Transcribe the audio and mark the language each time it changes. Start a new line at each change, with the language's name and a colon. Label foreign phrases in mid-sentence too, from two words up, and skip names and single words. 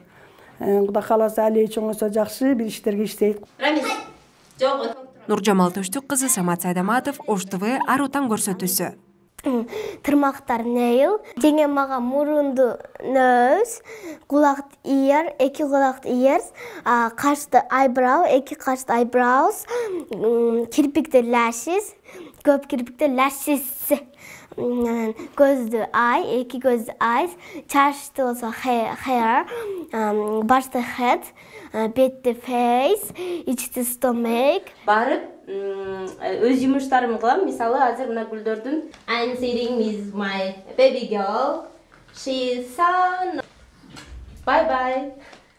Kyrgyz: Кудай кааласа али чоңойсо жакшы бир иштерге иштейт. Рамис. Жок. Нуржамал Төштүк кызы, Самат Сайдаматов, Ош ТВ, Ар Отан көрсөтүүсү. Тырмактар нейл, жеңе мага мурунду нос, кулак ear, эки кулак ears, кашты eyebrow, эки кашты eyebrows, кирпикте lashes, көп кирпикте lashes, көздү eye, эки көздү eyes, чачты болсо hair, башты head, бетти face, ичти stomach. Барып өз жумуштарымды кылам. Мисалы, азыр мына гүлдөрдүн
English: I'm sitting with my baby girl. She's so... Bye bye.